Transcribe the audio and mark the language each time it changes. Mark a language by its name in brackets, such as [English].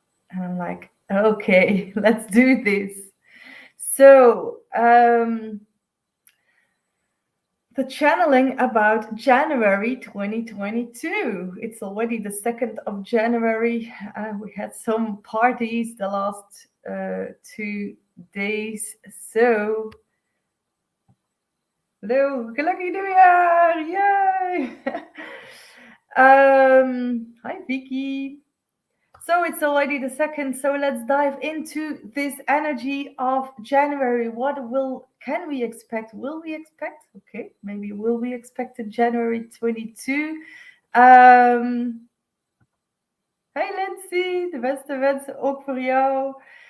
[English] And I'm like, okay, let's do this. So, the channeling about January 2022. It's already the 2nd of January. We had some parties the last 2 days. So, hello, [Dutch] gelukkig nieuwjaar! [English] Yay! Hi, Vicky. So it's already the 2nd. So let's dive into this energy of January. What can we expect? Will we expect? Okay, maybe will we expect in January 22? [Dutch] Hey Lindsay, de beste wensen ook voor jou.